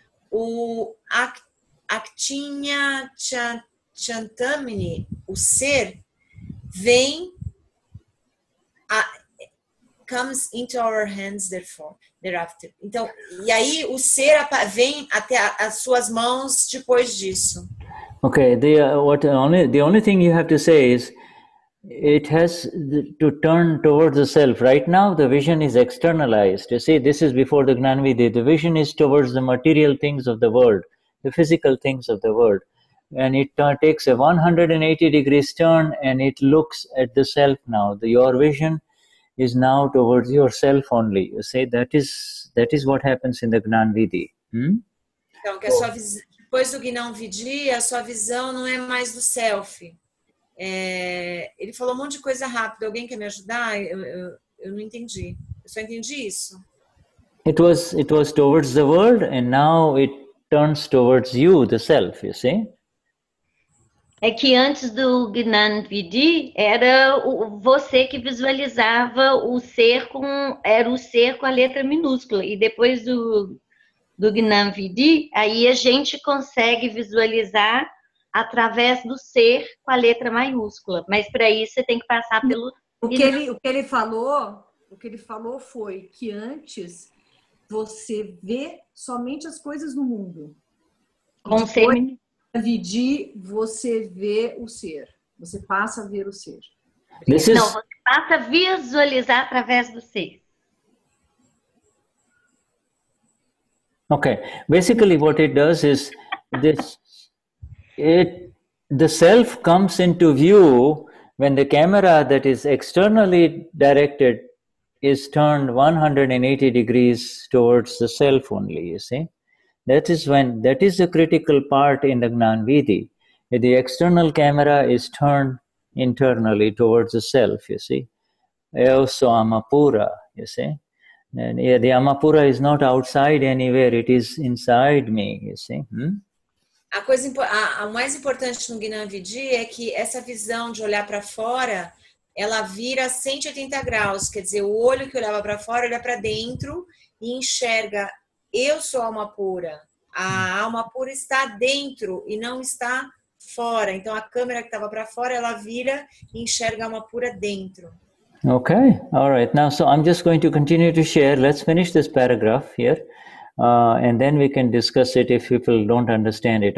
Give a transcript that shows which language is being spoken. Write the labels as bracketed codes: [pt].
[pt] O Aktinya Chantamini, o ser, vem, [en] comes into our hands thereafter. [pt] Então, e aí o ser vem até as suas mãos depois disso. [en] Okay, the only thing you have to say is it has to turn towards the self. Right now, the vision is externalized. You see, this is before the Gnanvidhi. The vision is towards the material things of the world, the physical things of the world. And it takes a 180 degrees turn and it looks at the self now. Your vision is now towards yourself only. You see, that is what happens in the Gnanvidhi. [pt] Então, que a sua depois do Gnanvidhi, a sua visão não é mais do self. Ele falou um monte de coisa rápida. Alguém quer me ajudar? Eu não entendi. Eu só entendi isso. [en] It was towards the world and now it turns towards you, the self, you see? [pt] É que antes do Gnanvidhi era você que visualizava o ser era o ser com a letra minúscula. E depois do Gnanvidhi, aí a gente consegue visualizar através do ser com a letra maiúscula. Mas para isso você tem que passar pelo... O que ele falou foi que antes você vê somente as coisas no mundo. Com ser... Gnanvidhi, você vê o ser. Você passa a ver o ser. [en] This is [pt] Não, você passa a visualizar através do ser. [en] okay. Basically, what it does is the self comes into view when the camera that is externally directed is turned 180 degrees towards the self only, you see. That is the critical part in the Gnan Vidhi. The external camera is turned internally towards the self, you see. Also Amapura, you see. And the Amapura is not outside anywhere, it is inside me, you see. [pt] A mais importante no Gnani Vidhi é que essa visão de olhar para fora, ela vira 180 graus, quer dizer, o olho que olhava para fora olha para dentro e enxerga, eu sou a alma pura. A alma pura está dentro e não está fora. Então a câmera que estava para fora, ela vira e enxerga a alma pura dentro. [en] Okay, all right. Now, so I'm just going to continue to share. Let's finish this paragraph here. And then we can discuss it if people don't understand it.